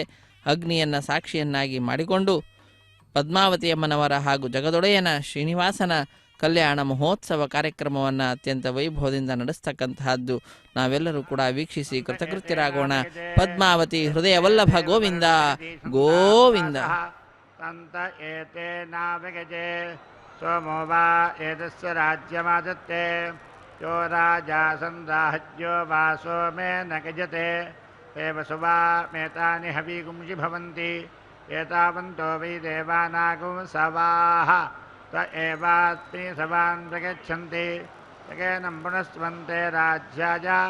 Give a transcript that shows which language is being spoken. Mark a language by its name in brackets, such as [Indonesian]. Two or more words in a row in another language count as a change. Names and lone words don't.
[Kannada] ಅಗ್ನಿಯನ್ನು ಸಾಕ್ಷಿಯನ್ನಾಗಿ ಮಾಡಿಕೊಂಡು ಪದ್ಮಾವತಿಯಮ್ಮನವರ ಹಾಗೂ ಜಗದೊಡೆಯನ ಶ್ರೀನಿವಾಸನ ಕಲ್ಯಾಣ ಮಹೋತ್ಸವ ಕಾರ್ಯಕ್ರಮವನ್ನು ಅತ್ಯಂತ ವೈಭವದಿಂದ ನಡೆಸ್ತಕ್ಕಂತಹದ್ದು. ನಾವೆಲ್ಲರೂ ಕೂಡ ವೀಕ್ಷಿಸಿ ಕೃತಕೃತ್ಯರಾಗೋಣ. ಪದ್ಮಾವತಿ ಹೃದಯ ವಲ್ಲಭ ಗೋವಿಂದ ಗೋವಿಂದ. [Sanskrit] ಸಂತ ಏತೇನಾವಗಜೆ ಸೋಮೋ ವಾ ಏತಸ್ಯ ರಾಜ್ಯಮಾದತ್ತೆ ಯೋ ರಾಜಾ ಸಂರಾಜ್ಯೋ ವಾ ಸೋಮೇನ ಗಜತೆ ಹೇ ವಸುವಾ ಮೇತಾನಿ ಹವಿಗುಂಷಿ ಭವಂತಿ ಏತಾವಂತೋ ವೈ ದೇವಾನಾಗೋ ಸವಾಹ ತ ಏವಾಸ್ಮಿ ಸವಾನ್ ಪ್ರಗಚ್ಚಂತಿ ತಗೇನಂ ಪುನಸ್ವಂತೆ ರಾಜ್ಯಾಯ